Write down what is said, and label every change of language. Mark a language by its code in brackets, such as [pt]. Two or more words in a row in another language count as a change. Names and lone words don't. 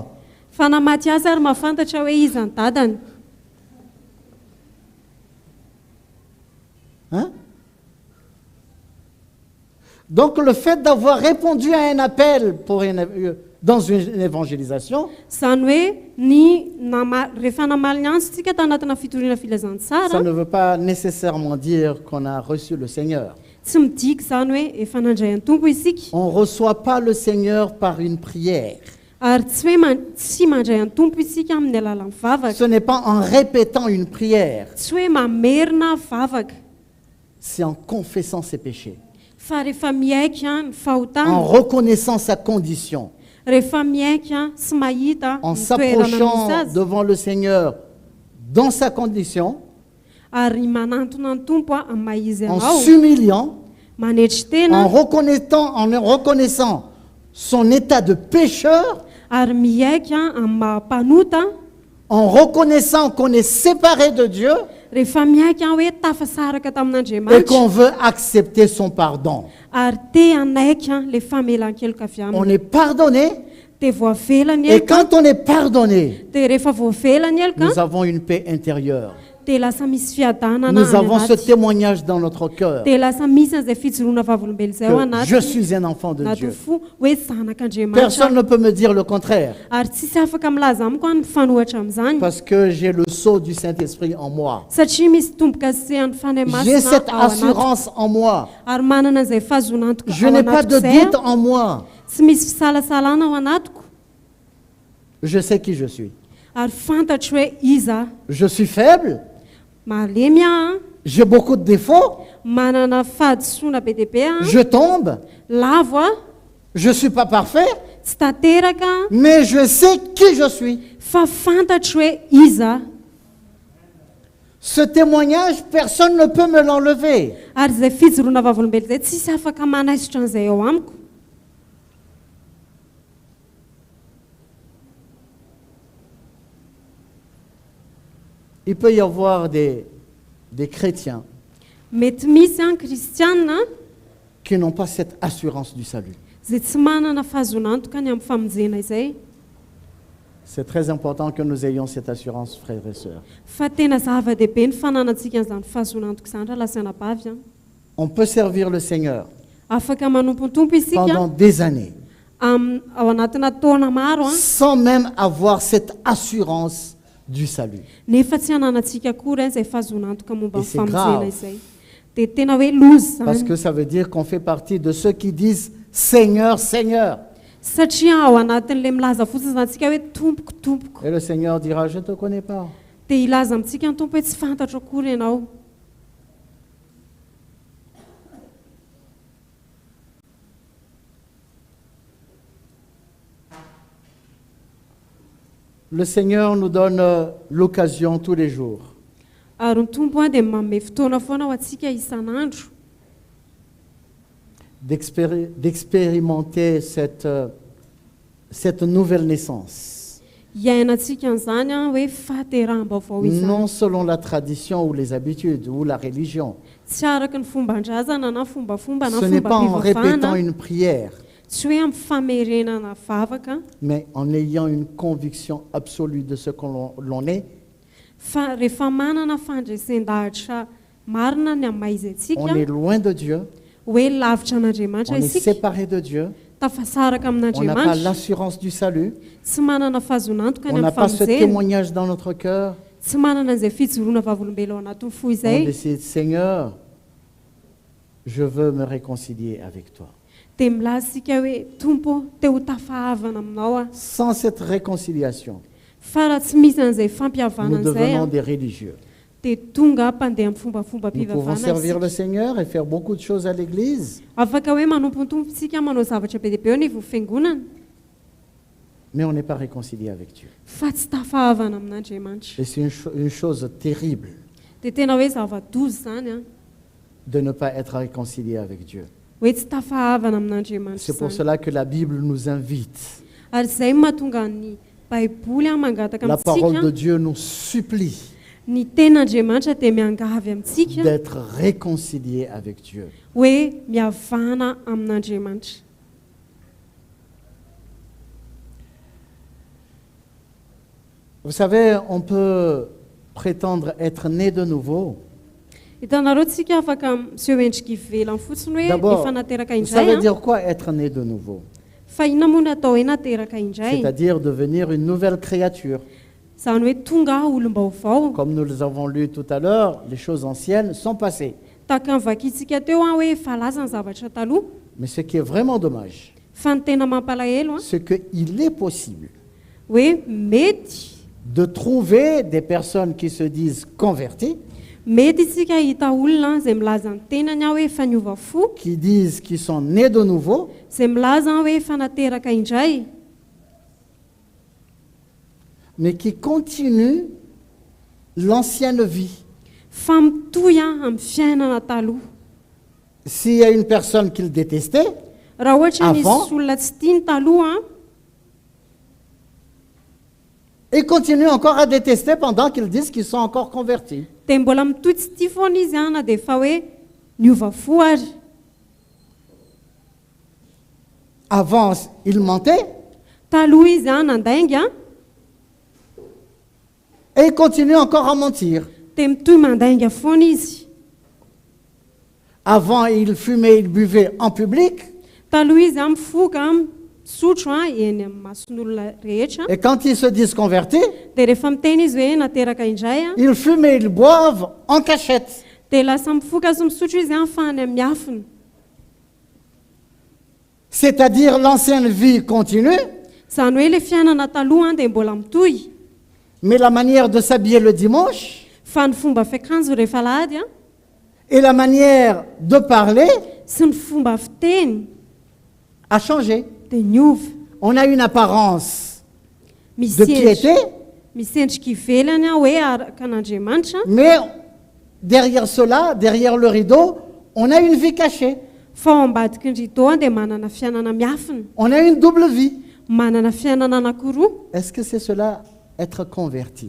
[mg] Fa na Matiasy ary mahafantatra hoe iza ny dadany. [fr] Hein? Donc le fait d'avoir répondu à un appel dans une évangélisation, [mg] Zany hoe rehefa namaly ny antsontsika tanatina fitoriana [fr] ça [mg] filazantsara, [fr] ne veut pas nécessairement dire qu'on a reçu le Seigneur. [mg] tsy midika zany hoe efa nandray ny tompo isika. [fr] On ne reçoit pas le Seigneur par une prière. [mg] Ary tsy hoe tsy mandray ny tompo isika amin'ny alalan'ny vavaka. [fr] Ce n'est pas en répétant une prière, [mg] Tsy hoe mamerina vavaka, [fr] c'est en confessant ses péchés, [mg] fa rehefa miaika ny [fr] en [mg] fahotana, [fr] reconnaissant sa condition, [mg] rehefa miaika sy mahita [fr] en [mg] ny toerana misy [fr] s'approchant [mg] azy, [fr] devant le Seigneur dans sa condition, [mg] ary manantona ny tompo amin'ny maha izy [fr] en [mg] anao, [fr] s'humiliant, [mg] manetry [fr] en [mg] tena, [fr] reconnaissant son état de pécheur, [mg] ary miaika amin'ny mahampanota, [fr] en reconnaissant qu'on est séparé de Dieu [mg] rehefa miaika hoe tafasaraka [fr] et [mg] tamin'Andriamanitra, [fr] qu'on veut accepter son pardon. [mg] ary te anaika le famelan-keloka avy [fr] On [mg] aminy, [fr] est pardonné [mg] te voavelany [fr] et [mg] eloka, [fr] quand on est pardonné, [mg] dia rehefa voavelany eloka, [fr] nous avons une paix intérieure. [mg] dia lasa misy fiadanana [fr] Nous [mg] any [fr] avons ce [mg] anaty. [fr] témoignage dans notre cœur [mg] Dia lasa misy an'izay fijoroana vavolombelo izay ao [fr] que [mg] anaty. [fr] je suis un enfant de [mg] Na [fr] Dieu. [mg] toa fo hoe zanak'Andriamanitra. [fr] Personne ne peut me dire le contraire [mg] Ary tsisy afaka milaza amiko any mifanohitra amin'izany. [fr] parce que j'ai le sceau du Saint-Esprit en moi. [mg] Satria misy tomboka sehan'ny fanahy [fr] J'ai [mg] masina [fr] cette [mg] ao anatiko. [fr] assurance en moi. [mg] Ary manana an'izay fahazonantoko [fr] Je [mg] ao [fr] n'ai pas de [mg] anatiko izay [fr] doute en moi. [mg] tsy misy fisalasalana ao anatiko. [fr] Je sais qui je suis. [mg] Ary fantatro hoe iza [fr] Je suis faible, [mg] malemy aho, [fr] j'ai beaucoup de défauts, [mg] manana fahadisoana be dia be aho, [fr] je tombe, [mg] lavo aho, [fr] je ne suis pas parfait, [mg] tsy tanteraka aho, [fr] mais je sais qui je suis. [mg] fa fantatro hoe iza. [fr] Ce témoignage, personne ne peut me l'enlever. [mg] Ary izay fijoroana vavolombelo izay tsisy afaka manaisotra an'izay ao amiko. [fr] Il peut y avoir des chrétiens [mg] Mety misy an kristianina [fr] qui n'ont pas cette assurance du salut. [mg] izay tsy manana fahazonantoka ny amin'ny famonjena izay. [fr] C'est très important que nous ayons cette assurance, frères et sœurs. [mg] Fa tena zava-dehibe ny fananantsika an'izany fahazonantoka izany raha lasana bavy an. [fr] On peut servir le Seigneur [mg] Afaka manompontompo isika [fr] pendant des années [mg] ao anatina taona maro an, [fr] sans même avoir cette assurance du salut. [mg] nefa tsy hananantsika akory izay fahazonantoka momba [fr] Et [mg] ny [fr] c'est [mg] famonjena [fr] grave. [mg] izay. Dia tena hoe lozy [fr] Parce [mg] zany. [fr] que ça veut dire qu'on fait partie de ceux qui disent Seigneur, Seigneur. [mg] Satria ao anatin'ilay milaza fotsiny zantsika hoe tompoko tompoko. [fr] Et le Seigneur dira, je ne te connais pas. [mg] Dia ilaza amintsika ny tompo hoe tsy fantatro akory ianao. [fr] Le Seigneur nous donne l'occasion tous les jours [mg] Ary ny tompo an dia manome fotoana foana ho antsika isan'andro [fr] d'expérimenter cette nouvelle naissance. [mg] hiainantsika an'izany an hoe fahateraham-baovao izany. [fr] Non selon la tradition ou les habitudes ou la religion. [mg] Tsy araky ny fomban-drazana na fombafomba na [fr] Ce n'est pas en répétant [mg] fomba-pivavahana, [fr] une prière, [mg] tsy hoe amin'ny famerenana vavaka, [fr] mais en ayant une conviction absolue de ce que l'on est. [mg] fa rehefa manana fandresen-dahatra marina ny amin'ny maha izy [fr] On [mg] antsika [fr] est loin de Dieu, [mg] hoe lavitra [fr] on [mg] an'Andriamanitra [fr] est [mg] isika, [fr] séparé de Dieu, [mg] tafasaraka [fr] on n'a pas [mg] amin'Andriamanitra, [fr] l'assurance du salut, [mg] tsy manana fahazonantoka [fr] on [mg] ny [fr] n'a [mg] amin'ny [fr] pas ce [mg] famonjena, [fr] témoignage dans notre cœur. [mg] tsy manana an'izay fijoroana vavolombelo ao anatin'ny fo [fr] On [mg] izay, [fr] décide, Seigneur, je veux me réconcilier avec toi. [mg] dia milaza isika hoe tompo te ho tafahavana aminao a. [fr] Sans cette réconciliation, [mg] Fa raha tsy misy an'izay [fr] nous [mg] fampihavanana izay [fr] devenons [mg] a, [fr] des religieux. [mg] dia tonga mpandeha amin'ny fombafomba [fr] Nous pouvons [mg] mpivavahana [fr] servir le [mg] isika. [fr] Seigneur et faire beaucoup de choses à l'église, [mg] Afaka hoe manompontompo isika manao zavatra be dia be eo ny fiangonana, [fr] mais on n'est pas réconcilié avec Dieu. [mg] fa tsy tafahavana amin'Andriamanitra. [fr] Et c'est une chose terrible [mg] Dia tena hoe zava-dozy zany a, [fr] de ne pas être réconcilié avec Dieu. [mg] hoe tsy tafahavana amin'Andriamanitra [fr] C'est pour [mg] zany. [fr] cela que la Bible nous invite. [mg] Ary izay mahatonga ny baiboly a mangataka [fr] La parole de [mg] amintsika, [fr] Dieu nous supplie [mg] ny ten'Andriamanitra dia miangavy amintsika [fr] d'être réconcilié avec Dieu. [mg] hoe mihavana amin'Andriamanitra. [fr] Vous savez, on peut prétendre être né de nouveau. [mg] Hitanareo tsika afaka miseho endrika ivelany fotsiny hoe [fr] D'abord, [mg] efa nateraka [fr] ça [mg] indray [fr] veut [mg] a, [fr] dire quoi être né de nouveau? [mg] fa inona moa ny atao hoe nateraka indray, [fr] C'est-à-dire devenir une nouvelle créature. [mg] izany hoe tonga olom-baovao. [fr] Comme nous les avons lu tout à l'heure, les choses anciennes sont passées. [mg] Tahaka ny vakintsika teo a hoe efa laza ny zavatra taloha, [fr] Mais ce qui est vraiment dommage, [mg] fa ny tena mampalahelo a [fr] c'est qu'il est possible [mg] hoe mety [fr] de trouver des personnes qui se disent converties, [mg] mety isika hita olona izay milaza ny tenany a hoe efa niova fo, [fr] qui disent qu'ils sont nés de nouveau, [mg] izay milaza hoe efa nateraka indray, [fr] mais qui continuent l'ancienne vie. [mg] fa mitohy a amin'ny fiainana taloha. [fr] S'il y a une personne qu'ils détestaient, [mg] Raha ohatra [fr] Avant. [mg] misy olona tsy tiany taloha a, [fr] ils continuent encore à détester pendant qu'ils disent qu'ils sont encore convertis. [mg] dia mbola mitohy tsy tia foana izy a na dia efa hoe niova fo ary. [fr] Avant, ils mentaient [mg] Taloha izy a nandainga a, [fr] et ils continuent encore à mentir. [mg] dia mitohy mandainga foana izy. [fr] Avant, il fumait, il buvait en public. [mg] Taloha izy mifoka misotro eny amin'ny mason'olona rehetra. [fr] Et quand ils se disent convertis, [mg] Dia rehefa miteny izy hoe nateraka indray [fr] ils fument et ils boivent en cachette. [mg] dia lasa mifoka sy misotro izy fa any amin'ny afiny. [fr] C'est-à-dire l'ancienne vie continue, [mg] Izany hoe ilay fiainana taloha dia mbola mitohy, [fr] mais la manière de s'habiller le dimanche [mg] fa ny fomba fiakanjo rehefa lahady [fr] et la manière de parler [mg] sy ny fomba fiteny [fr] a changé. [mg] dia niova. [fr] On a une apparence de [mg] Misy [fr] piété, [mg] misy endrika ivelany hoe araka an'Andriamanitra, [fr] mais derrière cela, derrière le rideau, on a une vie cachée. [mg] fa ao ambadiky ny rideau dia manana fiainana miafina, [fr] On a une double vie. [mg] manana fiainana anankiroa. [fr] Est-ce que c'est cela, être converti?